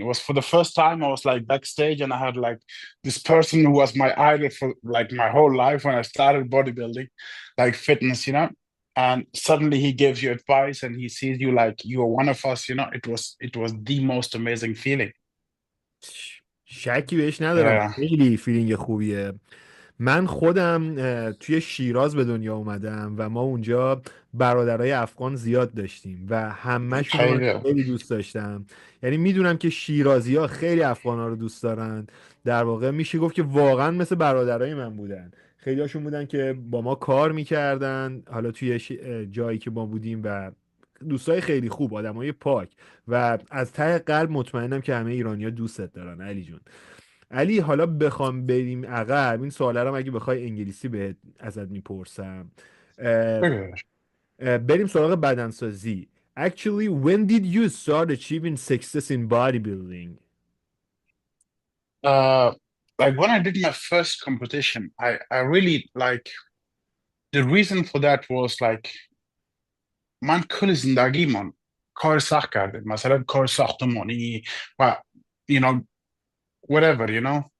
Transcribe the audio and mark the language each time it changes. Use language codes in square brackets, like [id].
[en] It was for the first time I was like backstage and I had like this person who was my idol for like my whole life when I started bodybuilding, like fitness, you know. And suddenly he gives you advice and he sees you like you are one of us, you know. It was the most amazing feeling. [fa] شکی بهش ندارم، [en] Yeah. [fa] خیلی فیلینگ خوبیه. من خودم توی شیراز به دنیا اومدم و ما اونجا برادرای افغان زیاد داشتیم و همه‌شون رو من خیلی. خیلی دوست داشتم. یعنی میدونم که شیرازی‌ها خیلی افغان‌ها رو دوست دارن. در واقع میشه گفت که واقعا مثل برادرای من بودن. خیلی هاشون بودن که با ما کار میکردن، حالا توی جایی که ما بودیم، و دوستای خیلی خوب، آدمای پاک، و از ته قلب مطمئنم که همه ایرانی‌ها دوستت دارن علی جون. علی، حالا بخوام بریم عقب، این سوالا رو اگه بخوای انگلیسی ازت میپرسم. بریم سراغ بدنسازی. [en] Actually, when did you start achieving success in bodybuilding? uh like when I did my first competition, I really like the reason for that was like [fa] من کل زندگیمان کار سخت کردم، مثلا کار ساختمانی و [en] you know whatever, you know.